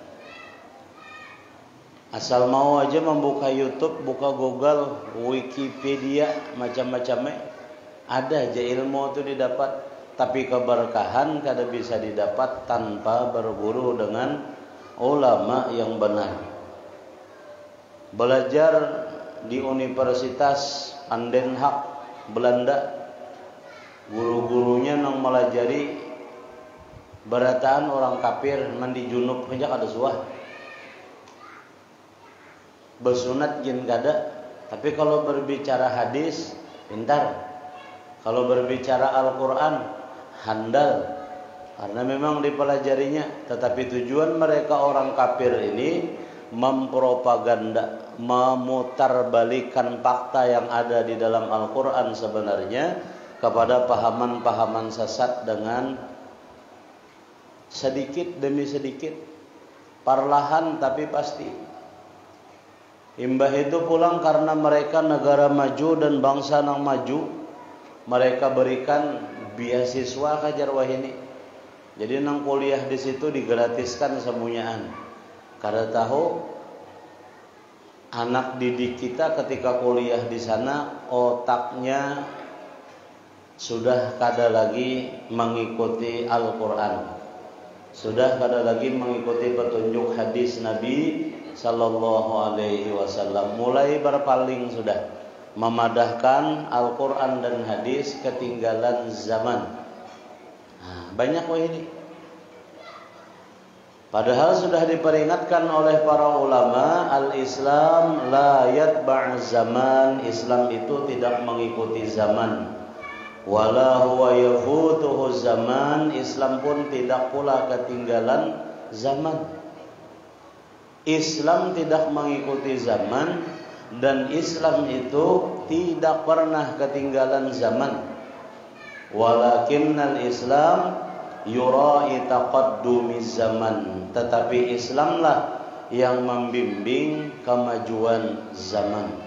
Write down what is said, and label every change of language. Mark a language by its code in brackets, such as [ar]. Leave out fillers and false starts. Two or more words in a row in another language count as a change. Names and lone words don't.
[id] Asal mau aja membuka YouTube, buka Google, Wikipedia, macam-macamnya, ada aja ilmu itu didapat. Tapi keberkahan kada bisa didapat tanpa berguru dengan ulama yang benar. [bjn] Belajar di Universitas Van den Haag, Belanda, guru-gurunya nang melajari berataan orang kafir mandi junub aja kada suah. Bersunat jin kada. [id] Tapi kalau berbicara hadis pintar. Kalau berbicara Al-Quran handal, karena memang dipelajarinya. Tetapi tujuan mereka orang kafir ini mempropaganda, memutarbalikan fakta yang ada di dalam Al-Quran sebenarnya kepada pahaman-pahaman sesat dengan sedikit demi sedikit, perlahan tapi pasti. [bjn] Imbah itu pulang karena mereka negara maju dan bangsa yang maju, mereka berikan beasiswa kajar wahini. Jadi nang kuliah di situ digratiskan semuanyaan. [id] Kada tahu anak didik kita ketika kuliah di sana otaknya sudah kada lagi mengikuti Al-Quran, sudah kada lagi mengikuti petunjuk hadis Nabi [ar] sallallahu alaihi wasallam. [id] Mulai berpaling sudah, memadahkan Al-Quran dan hadis, ketinggalan zaman. Banyak wah ini. Padahal sudah diperingatkan oleh para ulama, [ar] al-Islam la yatba' zaman, [id] Islam itu tidak mengikuti zaman. [ar] Wala huwa yafutuhu zaman, [id] Islam pun tidak pula ketinggalan zaman. Islam tidak mengikuti zaman, dan Islam itu tidak pernah ketinggalan zaman. [ar] Walakinnal Islam yura'i taqaddumiz zaman, [id] tetapi Islamlah yang membimbing kemajuan zaman.